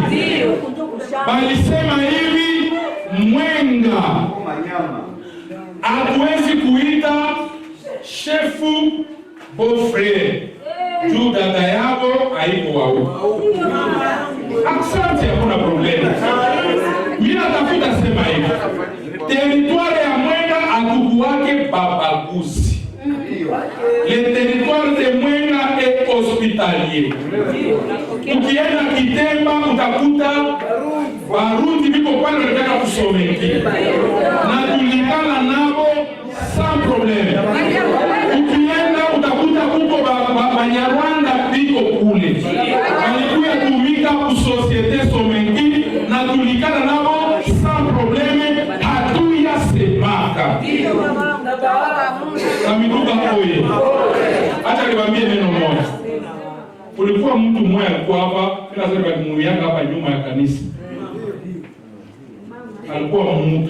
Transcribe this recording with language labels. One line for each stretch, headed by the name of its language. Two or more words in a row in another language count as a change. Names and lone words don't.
Swahili: Balisema hivi Mwenga hatuwezi kuita shefu beau-frère juu dada yako haiko wao. Asante, hakuna problema. Mimi natafuta sema hivi. Territoire ya Mwenga hatukuwake babaguzi. Le territoire de Mwenga est hospitalier. Ukienda Kitemba utakuta Barundi biko pale wanataka kusomeki. Na tulikana nabo
French: sans problème.
Swahili: Ukienda utakuta huko Banyarwanda biko kule. Walikuwa tumika ku société someki na tulikana nabo
French: sans problème,
Swahili: hatuya semaka. Kamituga oye. Acha niwaambie neno moja. Kulikuwa mtu mmoja alikuwa hapa, kila siku alimuianga hapa nyuma ya kanisa. Alikuwa mtu.